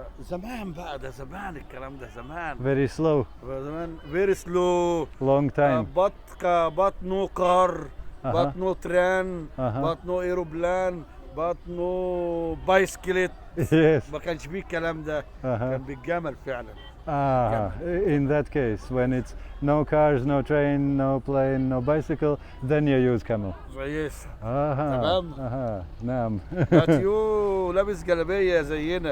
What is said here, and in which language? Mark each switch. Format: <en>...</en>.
<ar>زمان بقى ده زمان الكلام ده زمان.</ar> <en>Very slow.</en> <ar>زمان</ar> <en>very slow. Long time. But no car, but no train, but no aeroplane, but no bicycle. Yes.</en> <ar>ما كانش فيه الكلام ده. كان بالجمل فعلا.</ar> <en>In that case, when it's no cars, no train, no plane, no bicycle, then you use camel. Yes.</en> <ar>تمام. نعم.</ar> <en>But you</en> <ar>لابس جلابية زينا.</ar>